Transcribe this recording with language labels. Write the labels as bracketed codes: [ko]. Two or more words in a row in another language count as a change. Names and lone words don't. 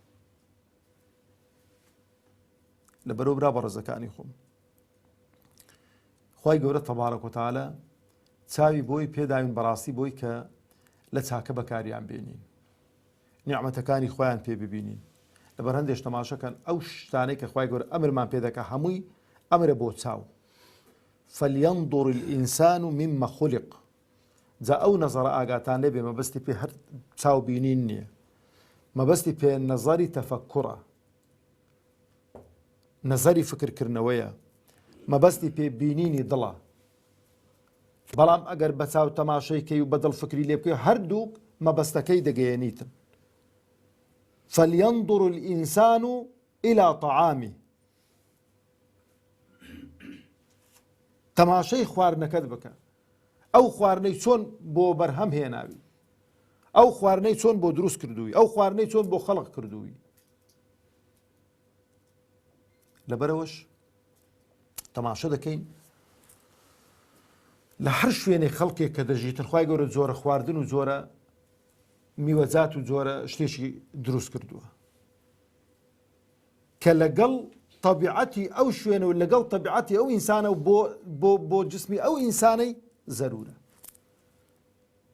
[ckb] لەبەرەوە برا بەڕێزەکانی خۆم خوای گەورە [ar] تەبارەک و تەعالە [ckb] چاوی بۆی پێداوین بەڕاستی بۆی کە لە چاکە بەکاریان بێنین نیعمەتەکانی خۆیان پێ ببینین لەبەر هەندێک تەماشەکەن ئەو شتانەی کە خوای گەورە ئەمرمان پێ دەکا هەمووی ئەمرە بۆ چاو [ar] فلينظر الإنسان مما خلق [ckb] جا ئەو نەزەرە ئاگاتان لێبێ مەبەستی پێ هەر چاو بینین نییە مەبەستی پێ نەزەری تەفەکوڕە نەزەری فکرکردنەوەیە مەبەستی پێ بینینی دڵە بەڵام ئەگەر بە چاو تەماشەیکەی و بەدڵ فکری لێ بکەی هەردووک مەبەستەکەی دەگەیەنیتن [ar] فلينظر الإنسان إلى طعامه [ckb] تەماشەی خواردنەکەت بکە ئەو خواردنەی چۆن بۆ بەرهەم هێناوی ئەو خواردنەی چۆن بۆ دروست کردووی ئەو خواردنەی چۆن بۆ خەڵق کردووی لەبەرەوەش تەماشە دەکەین لە هەر شوێنێک خەڵکێک کە دەژیتن خوای گەورە جۆرە خواردن و جۆرە میوەجات و جۆرە شتێکی دروست کردووە کە لەگەڵ طبیعەتی ئەو شوێنە و لەگەڵ طبیعەتی ئەو ئینسانە و بۆ جسمی ئەو ئینسانەی زەرورە